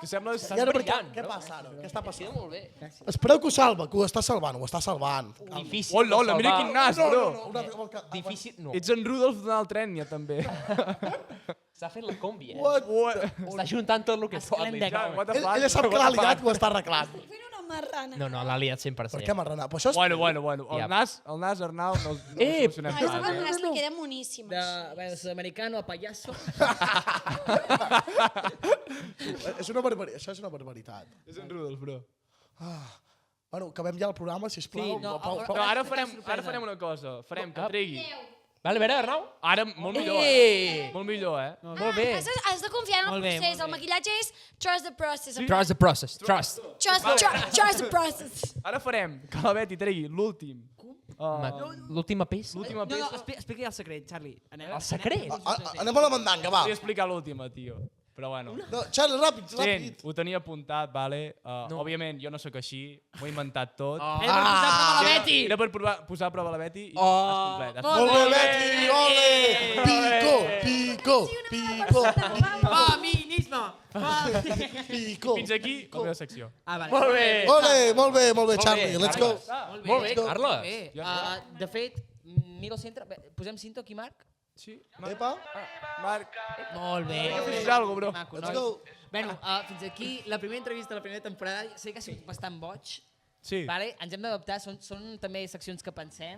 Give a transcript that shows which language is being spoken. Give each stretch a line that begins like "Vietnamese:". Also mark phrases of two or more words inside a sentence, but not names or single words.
Catalan: És que sembles... I ara per què? brillant, Què no? passa ara? Què està passant? Molt bé. Espereu que ho salva, que ho està salvant, ho està salvant. Difícil Hola, hola, de mira salvar. quin nas, bro. Difícil... No. Ets en Rudolf d'una altra ètnia, també. S'ha fet la combi, eh?
English: What?
Catalan: Està juntant tot el que pot. Ja,
English: what the fuck?
Catalan: Ella sap que l'ha liat i ho està arreglant. Fent una marrana. No, no, l'ha liat 100%. Per què m'ha Però això és... Bueno. Ja. El nas, Arnau, no el solucionem No, pas, el eh? nas li queda moníssim.
Spanish: De sud-americano a payaso.
Catalan: Això és una barbaritat. És en Rudolf, bro. Bueno, acabem ja el programa, sisplau. Sí, no, No, ara farem una cosa. Farem que tregui. Vale, a veure, Arnau. Ara, molt millor, Molt millor, eh? Molt bé. Has de confiar en el Molt bé, procés. molt El maquillatge és
English: trust the process. Trust the process. Trust. Trust the process.
Catalan: Ara farem que la Betty tregui l'últim. L'última peça. L'última No, peça. explica el secret, Charlie. El secret? Anem a la mandanga, va. Vull explicar l'última, tio. Però bueno. No, Charlie, ràpid. Gent, ho tenia apuntat, vale? Òbviament, jo no sóc així, m'ho he inventat tot. Era per posar a prova la Betty. Era per posar a prova la Betty i has complet. Molt bé, Betty, ole! Pico. Feminisme. Pico. Fins aquí la meva secció. Ah, vale. Molt bé. Molt bé, Charlie,
English: let's go.
Catalan: Molt bé, Carles. De fet, miro el centre. Posem cinto aquí, Marc? Sí. Epa. Marc. molt bé. Fes alguna cosa, bro. Maco,
English: Let's
Catalan: noi.
English: go.
Catalan: Bueno, fins aquí la primera entrevista de la primera temporada. Sé que ha sigut bastant boig. Sí. Vale, ens hem d'adaptar, són també seccions que pensem.